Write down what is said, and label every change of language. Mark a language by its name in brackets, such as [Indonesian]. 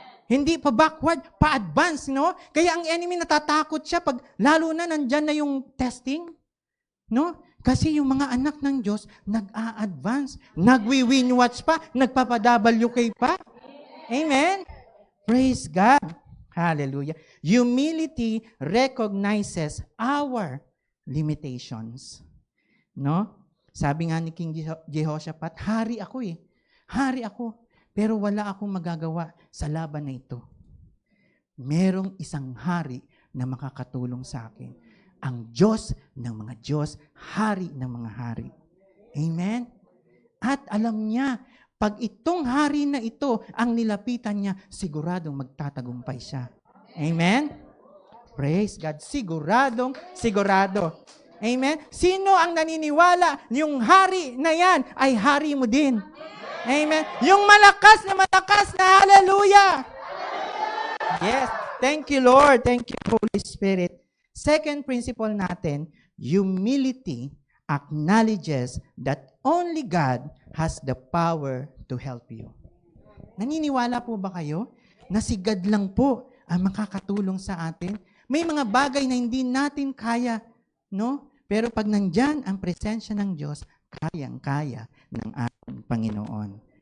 [Filipino] Hindi pa backward, pa-advance, no? Kaya ang enemy natatakot siya pag lalo na nandyan na yung testing, no? Kasi yung mga anak ng Diyos, nag-a-advance, nagwi-win-watch pa, nagpapa-WK pa. [English] Amen? Praise God. Hallelujah. Humility recognizes our limitations. [Filipino] No? Sabi nga ni King Jehoshaphat, hari ako eh. Hari ako. Pero wala akong magagawa sa laban na ito. Merong isang hari na makakatulong sa akin. Ang Diyos ng mga Diyos, hari ng mga hari. Amen? At alam niya, pag itong hari na ito ang nilapitan niya, siguradong magtatagumpay siya. Amen? [English] Praise God. [Filipino] Sigurado. Amen? Sino ang naniniwala yung hari na yan ay hari mo din? [English] Amen? [Filipino] Yung malakas na [English] hallelujah! Yes. Thank you, Lord. Thank you, Holy Spirit. Second principle natin, humility acknowledges that only God has the power to help you. [Filipino] Naniniwala po ba kayo na si God lang po ang makakatulong sa atin? May mga bagay na hindi natin kaya, no? Pero pag nandyan ang presensya ng Diyos, kayang-kaya ng ating Panginoon.